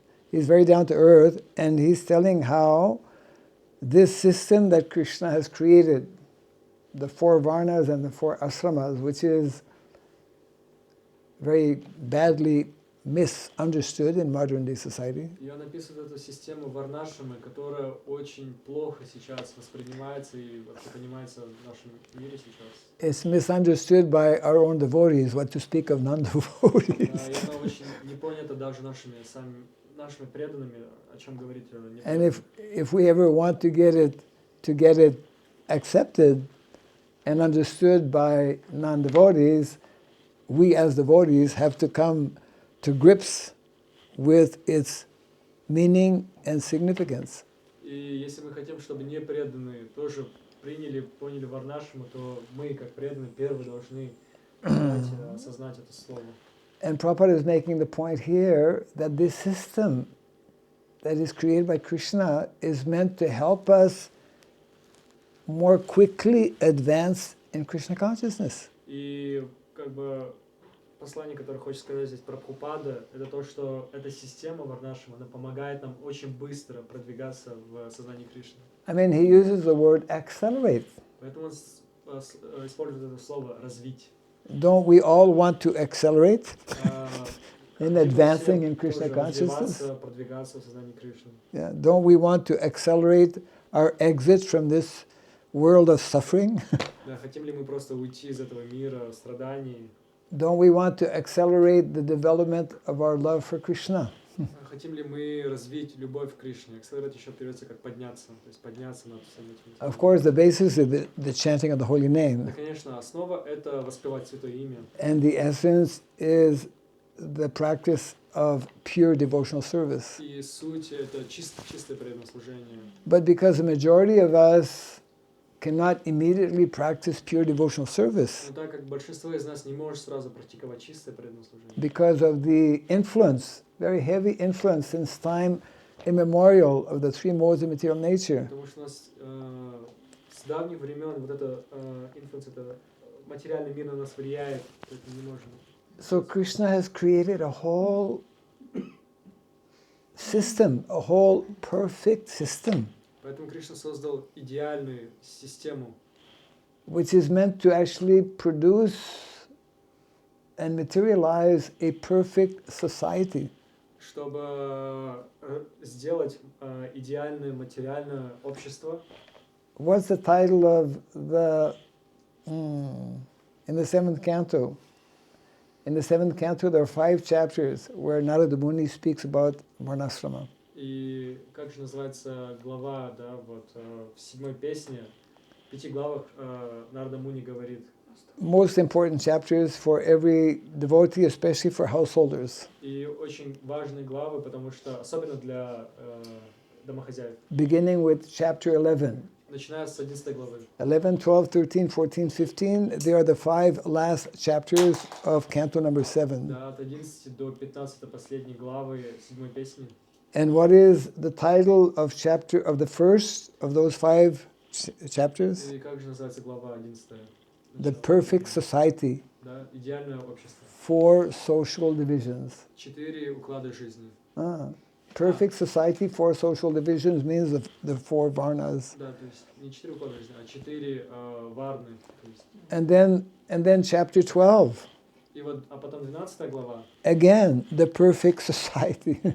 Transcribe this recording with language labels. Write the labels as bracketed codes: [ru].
[en] He's very down to earth, and he's telling how this system that Krishna has created, the 4 varnas and the 4 ashramas, which is very badly misunderstood in modern day society. [ru] И он описывает эту систему варнашрамы, которая очень плохо сейчас воспринимается и вообще понимается в нашем мире сейчас. [en] It's misunderstood by our own devotees, what to speak of non-devotees. [ru] И она очень не понята даже нашими преданными, о чем говорить не [en] And if we ever want to get it accepted and understood by non-devotees, we as devotees have to come to grips with its meaning and significance. [ru] И если мы хотим, чтобы непреданные тоже поняли варнашраму, то мы, как преданные, первые должны осознать это слово. [en] And Prabhupada is making the point here that this system that is created by Krishna is meant to help us more quickly advance in Krishna consciousness. [ru] И как бы послание, которое хочет сказать здесь Прабхупада, это то, что эта система варнашрама, она помогает нам очень быстро продвигаться в сознании Кришны. [en] I mean, he uses the word accelerate. [ru] Поэтому он использует это слово «развить». [en] Don't we all want to accelerate in advancing in Krishna consciousness? [ru] Продвигаться в сознании Кришны. [en] Yeah. Don't we want to accelerate our exit from this world of suffering? [ru] Да, хотим ли мы просто уйти из этого мира страданий? [en] Don't we want to accelerate the development of our love for Krishna? [ru] Хотим ли мы развить любовь к Кришне? Accelerate еще переводится как подняться, то есть подняться над всем этим. [en] Of course, the basis is the chanting of the holy name. [ru] Да, конечно, основа это воспевать Святое Имя. [en] And the essence is the practice of pure devotional service. [ru] И суть это чистое преданное служение. [en] But because the majority of us cannot immediately practice pure devotional service, [ru] Но так как большинство из нас не может сразу практиковать чистое преданное служение. [en] because of the influence, very heavy influence since time immemorial of the 3 modes of material nature. [ru] Потому что у нас с давних времен вот это инфлюенс, это материальный мир на нас влияет, поэтому не можем. [en] So Krishna has created a whole system, a whole perfect system, [ru] Поэтому Кришна создал идеальную систему, [en] which is meant to actually produce and materialize a perfect society. [ru] чтобы сделать идеальное материальное общество. [en] What's the title of the in the seventh canto? In the seventh canto, there are 5 chapters where Narada Muni speaks about Varnashrama. [ru] И как же называется глава, да, вот в 7-й песне, в 5 главах Нарада Муни говорит. [en] Most important chapters for every devotee, especially for householders. [ru] И очень важные главы, потому что особенно для домохозяев. [en] Beginning with chapter 11. [ru] Начиная с 11 главы. [en] 11, 12, 13, 14, 15, they are the 5 last chapters of canto number 7. [ru] Да, от 11 до 15 последней главы 7-й песни. [en] And what is the title of the first of those 5 chapters? [ru] И как же называется глава 11? [en] The perfect society. [ru] Да, идеальное общество. [en] 4 social divisions. [ru] 4 уклада жизни. [en] Perfect society, 4 social divisions means the 4 varnas. [ru] Да, то есть не 4 уклада жизни, а 4 варны. [en] And then chapter 12. [ru] И вот, а потом 12 глава. [en] Again, the perfect society.